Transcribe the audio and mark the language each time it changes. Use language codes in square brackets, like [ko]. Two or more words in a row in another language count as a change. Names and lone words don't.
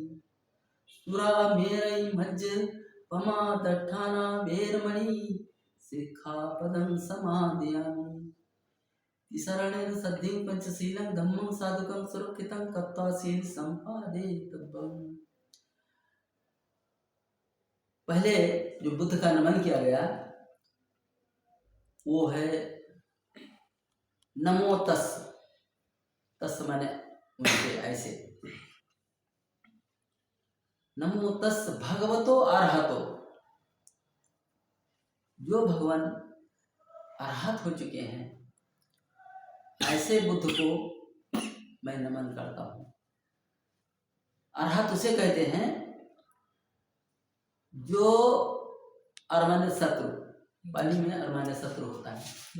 [pi] सुरामेरै मज्जपमादट्ठाना वैरमणि सिक्खापदं समादयामि। शरणेन सद्धिं पंचशीलं धम्मं साधुकं सुरक्षितं कत्वा शील संपादेतव्यम्। [hi] पहले जो बुद्ध का नमन किया गया वो है [pi] नमो तस्। [hi] तस् माने उनके ऐसे। [pi] नमो तस् भगवतो अरहतो। [hi] जो भगवान अरहत हो चुके हैं ऐसे बुद्ध को मैं नमन करता हूँ। अरहत उसे कहते हैं जो अरमाने शत्रु, पाली में अरमाने शत्रु होता है